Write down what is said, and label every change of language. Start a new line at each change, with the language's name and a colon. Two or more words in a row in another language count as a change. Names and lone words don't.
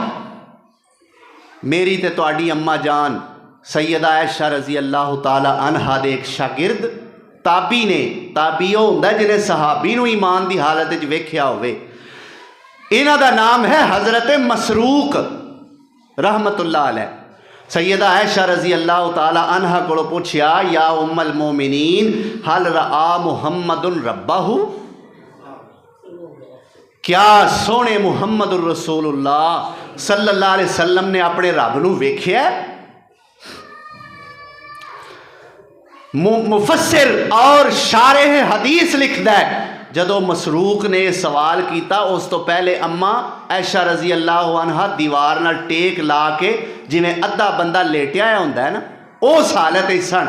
Punjabi: میری تے تہاڈی اماں جان سیدہ عائشہ
Arabic: رضي الله تعالى عنها
Punjabi: دے ایک شاگرد تابعی نے، تابعی وہ ہندا جنہیں صحابی نوں ایمان کی حالت چ ویکھیا ہووے. انہاں دا نام ہے حضرت مسروق
Arabic: رحمة الله عليه.
Punjabi: سیدہ عائشہ
Arabic: رضي الله تعالى عنها
Punjabi: کو پچھیا
Arabic: يا أم المؤمنين هل رأى محمد ربه,
Punjabi: کیا سونے
Arabic: محمد رسول الله صلى الله عليه وسلم
Punjabi: نے اپنے رب نوں ویکھیا? مفسر اور شارح حدیث لکھدا ہے جدوں مسروق نے سوال کیا اس تو پہلے اماں عائشہ
Arabic: رضي الله عنها
Punjabi: دیوار نال ٹیک لا کے جویں ادھا بندہ لیٹیا ہندا ہے نا اس حالت ہی سن.